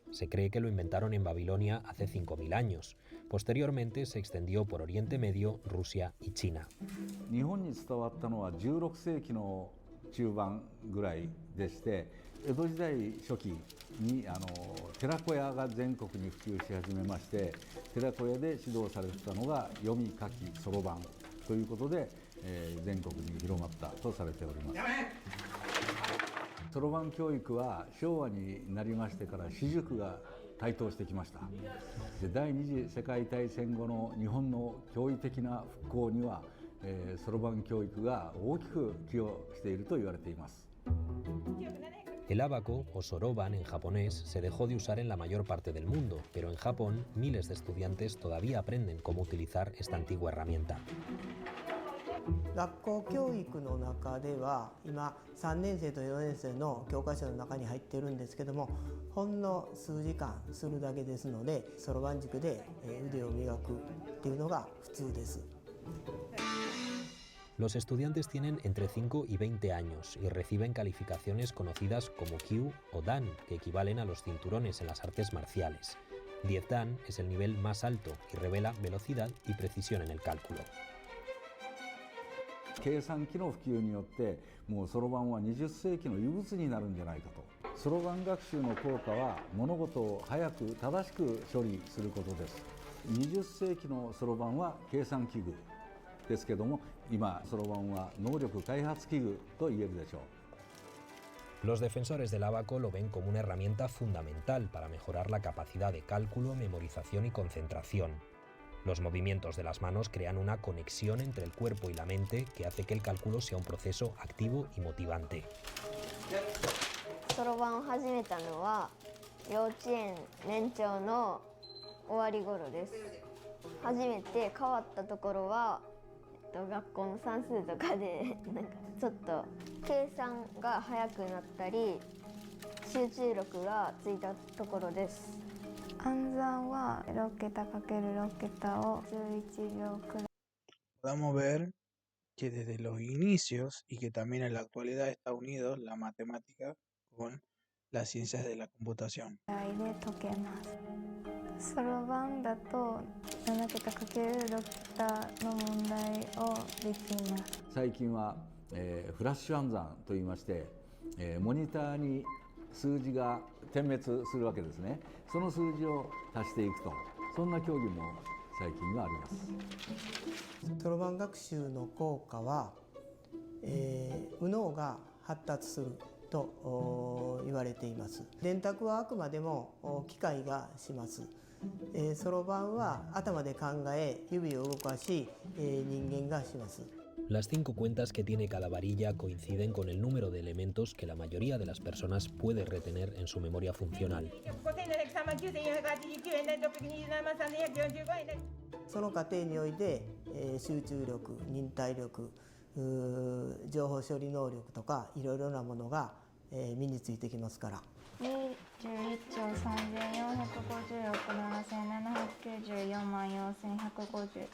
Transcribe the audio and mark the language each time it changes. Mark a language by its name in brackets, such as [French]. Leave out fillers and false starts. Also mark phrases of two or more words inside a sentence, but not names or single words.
[Spanish] Se cree que lo inventaron en Babilonia hace 5000 años. Posteriormente se extendió por Oriente Medio, Rusia y China. [Japanese] 日本に伝わったのは16世紀の中盤ぐらいでして、江戸時代初期に寺子屋が全国に普及し始めまして、寺子屋で指導されてたのが読み書きそろばんということで、全国に広まったとされております。そろばん教育は昭和になりましてから私塾が台頭してきました。で、第二次世界大戦後の日本の驚異的な復興にはそろばん教育が大きく寄与していると言われています。 [Spanish] El ábaco, o soroban en japonés, se dejó de usar en la mayor parte del mundo, pero en Japón miles de estudiantes todavía aprenden cómo utilizar esta antigua herramienta. [Japanese] 学校教育の中では今3年生と4年生の教科書の中に入ってるんですけども、ほんの数時間するだけですので、そろばん塾で腕を磨くっていうのが普通です。 [Spanish] Los estudiantes tienen entre 5 y 20 años y reciben calificaciones conocidas como Kyu o Dan, que equivalen a los cinturones en las artes marciales. 10 Dan es el nivel más alto y revela velocidad y precisión en el cálculo. [Japanese] 計算機の普及によってもうそろばんは20世紀の遺物になるんじゃないかと。そろばん学習の効果は物事を早く正しく処理することです。20世紀のそろばんは計算器具ですけども、今そろばんは能力開発器具と言えるでしょう。 [Spanish] Los defensores del ábaco lo ven como una herramienta fundamental para mejorar la capacidad de cálculo, memorización y concentración. Los movimientos de las manos crean una conexión entre el cuerpo y la mente que hace que el cálculo sea un proceso activo y motivante. [Japanese] そろばんを始めたのは幼稚園年長の終わり頃です。初めて変わったところは学校の算数とかでなんかちょっと計算が速くなったり集中力がついたところです。暗算は6桁 ×6 桁を11秒くらい。 [Spanish] Podemos ver que desde los inicios y que también en la actualidad está unido la matemática con las ciencias de la computación. [Japanese] で解けます。そろばんだと7桁 ×6 桁の問題をできます。最近は、フラッシュ暗算といいまして、モニターに数字が点滅するわけですね。その数字を足していくと、そんな競技も最近はあります。そろばん学習の効果は、右脳が発達すると言われています。電卓はあくまでも機械がします。そろばんは頭で考え指を動かし、人間がします。 [Spanish] Las 5 cuentas que tiene cada varilla coinciden con el número de elementos que la mayoría de las personas puede retener en su memoria funcional. [Japanese] その過程において、集中力、忍耐力、情報処理能力とかいろいろなものが、身についてきますから。 11兆3450億7794万4150。